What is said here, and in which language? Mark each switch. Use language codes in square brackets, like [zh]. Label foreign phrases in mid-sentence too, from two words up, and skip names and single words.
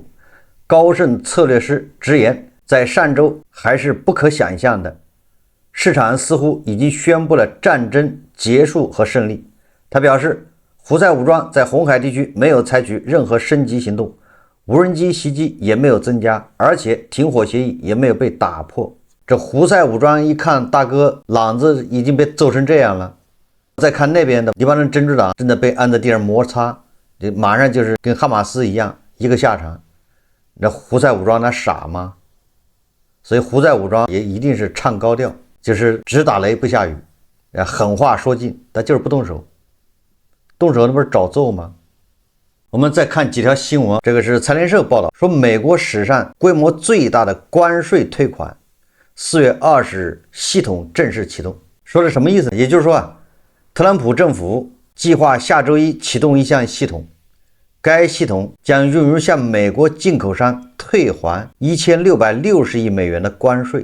[zh] 高盛策略師直言，在上周還是不可想象的，市場似乎已經宣布了戰爭結束和勝利。他表示，胡塞武裝在紅海地區沒有採取任何升級行動，無人機襲擊也沒有增加，而且停火協議也沒有被打破。這胡塞武裝一看大哥朗子已經被揍成這樣了，再看那邊的黎巴嫩真主黨正在被按在地上摩擦，馬上就是跟哈馬斯一樣一個下場。那胡塞武裝那傻嗎？所以胡塞武裝也一定是唱高調，就是只打雷不下雨，狠話說盡，但就是不動手，動手那不是找揍嗎？我們再看幾條新聞，這個是財聯社報道說，美國史上規模最大的關稅退款4月20日系統正式啟動。說是什麼意思？也就是說特朗普政府計劃下周一啟動一項系統，該系統將用於向美國進口商退還1660億美元的關稅。